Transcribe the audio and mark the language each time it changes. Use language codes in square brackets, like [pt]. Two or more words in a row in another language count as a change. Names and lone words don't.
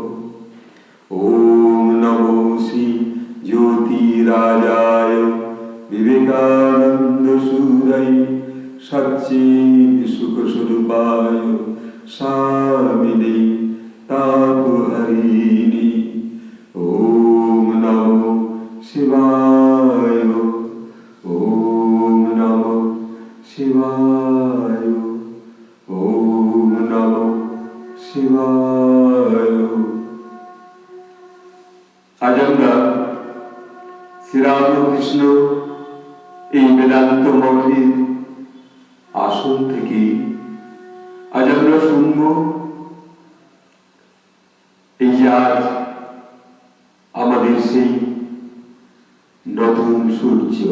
[sa] ওম নমো শ্রী জ্যোতিরাজায় বিবেকানন্দ সুরায় সচ্চিদ সুখস্বরূপায় স্বামিনে তাপহারিণি। ওম নমো শিবায়। ওম নমো শিবায়। ওম নমো শিবায়। [bn] আজ আমরা শ্রীরামকৃষ্ণ এই বেদান্ত মঠের আসন থেকে আজ আমরা শুনব এই যে আজ আমাদের সেই নতুন সূর্য,